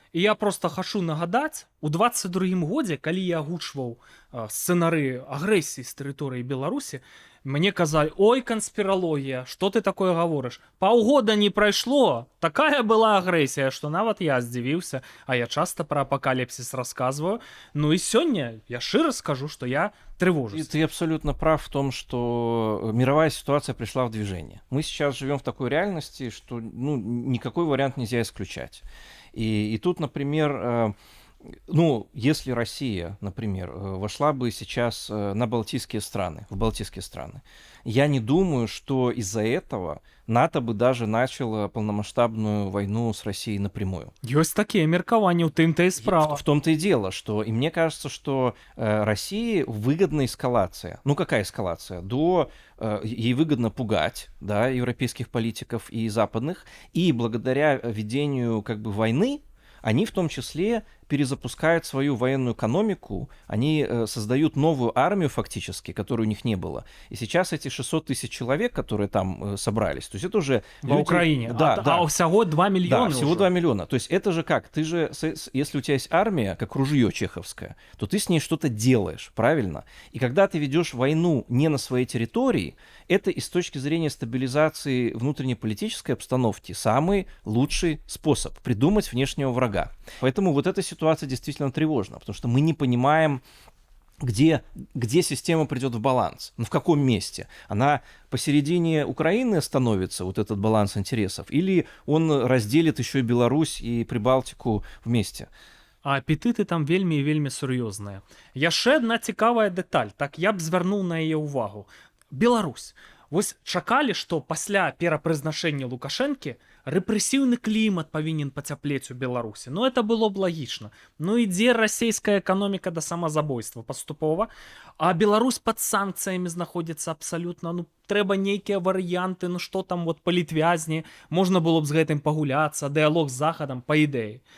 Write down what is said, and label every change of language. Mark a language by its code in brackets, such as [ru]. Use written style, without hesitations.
[be] І я просто хачу нагадаць, у 22-м годзе, калі я агучваў сцэнары агрэсіі з тэрыторыі Беларусі, мне казалі: ой, канспіралогія, што ты такое гаворыш? Паўгода не прайшло, такая была агрэсія, што нават я здзівіўся, а я часта пра апакаліпсіс расказваю. Ну і сёння я шчыра скажу, што я [ru] И тревожусь. ты абсолютно прав в том, что мировая ситуация пришла в движение. Мы сейчас живем в такой реальности, что ну, никакой вариант нельзя исключать. И тут, например, ну, если Россия, например, вошла бы сейчас на Балтийские страны, в Балтийские страны, я не думаю, что из-за этого НАТО бы даже начало полномасштабную войну с Россией напрямую. [be] Ёсць такія меркаванні, у тым-то і справа. [ru] В том-то и дело, что и мне кажется, что России выгодна эскалация. Ну какая эскалация? Ей выгодно пугать, да, европейских политиков и западных, и благодаря ведению как бы войны они в том числе перезапускают свою военную экономику, они создают новую армию фактически, которой у них не было. И сейчас эти 600 тысяч человек, которые там собрались, то есть это уже... В люди... Украине. Да, да. А всего 2 миллиона Да, всего уже. 2 миллиона. То есть это же как? Ты же, если у тебя есть армия, как ружье чеховское, то ты с ней что-то делаешь, правильно? И когда ты ведешь войну не на своей территории, это и с точки зрения стабилизации внутренней политической обстановки самый лучший способ придумать внешнего врага. Поэтому вот эта ситуация действительно тревожна, потому что мы не понимаем, где система придет в баланс, ну в каком месте. Она посередине Украины становится, вот этот баланс интересов, или он разделит еще и Беларусь и Прибалтику вместе. [be] А апетыты там вельмі і вельмі сур'ёзныя. Яшчэ адна цікавая дэталь, так я б звярнуў на яе ўвагу. Беларусь. Вось чакалі, што пасля перапрызначэння Лукашэнкі рэпрэсіўны клімат павінен пацяплець у Беларусі. Ну это было б лагічна. Ну ідзе расійская эканоміка да самазабойства паступова, а Беларусь пад санкцыямі знаходзіцца абсалютна, ну трэба нейкія варыянты, ну што там вот палітвязні, можна было б з гэтым пагуляцца, дыялог з захадам па ідэі.